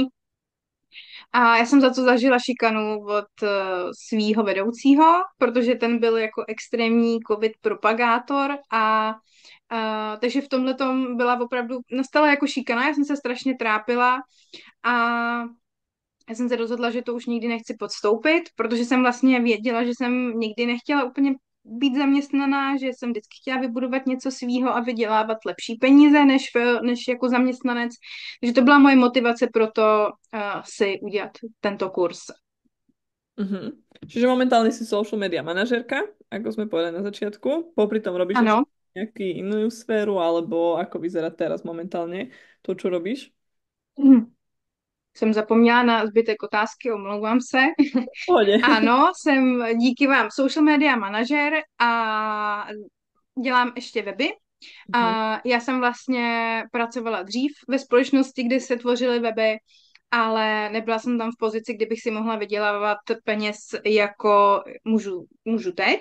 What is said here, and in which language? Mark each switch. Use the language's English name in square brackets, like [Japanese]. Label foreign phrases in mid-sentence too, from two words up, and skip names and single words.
[Czech] A já jsem za to zažila šikanu od svýho vedoucího, protože ten byl jako extrémní covid propagátor a takže v tomhle tom byla opravdu, nastala jako šikana, já jsem se strašně trápila a já jsem se rozhodla, že to už nikdy nechci podstoupit, protože jsem vlastně věděla, že jsem nikdy nechtěla úplně být zaměstnaná, že jsem vždycky chtěla vybudovat něco svýho a vydělávat lepší peníze než jako zaměstnanec. Takže to byla moje motivace pro to si udělat tento kurz. Uh-huh. [Slovak] Čiže momentálne si [English] social media [Slovak] manažérka, ako sme povedali na začiatku. Popri tom robíš [Czech] Ano. [Slovak] nejakú inú sféru, alebo ako vyzerá teraz momentálne to, čo robíš? [Czech] Jsem zapomněla na zbytek otázky, omlouvám se. [Slovak] Pohode. [Czech] Ano, jsem díky vám [English] social media [Czech] manažer a dělám ještě weby. A já jsem vlastně pracovala dřív ve společnosti, kde se tvořily weby, ale nebyla jsem tam v pozici, kdy bych si mohla vydělávat peněz jako můžu teď.